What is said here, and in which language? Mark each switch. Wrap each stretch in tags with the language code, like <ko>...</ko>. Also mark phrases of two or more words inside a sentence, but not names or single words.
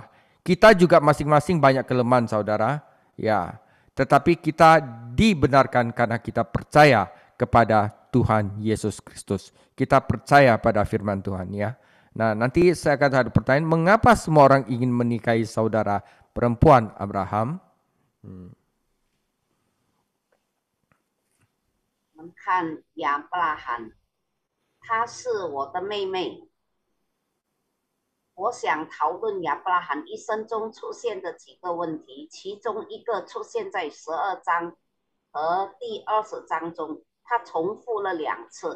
<id>Kita juga masing-masing banyak kelemahan, saudara. Ya, tetapi kita dibenarkan karena kita percaya kepada Tuhan Yesus Kristus. Kita percaya pada firman Tuhan, ya. Nah, nanti saya akan ada pertanyaan, mengapa semua orang ingin menikahi saudara perempuan Abraham?</id> <zh>我们看亚伯拉罕，她是我的妹妹。我想讨论亚伯拉罕一生中出现的几个问题，其中一个出现在12章和第20章中，他重复了2次。</zh>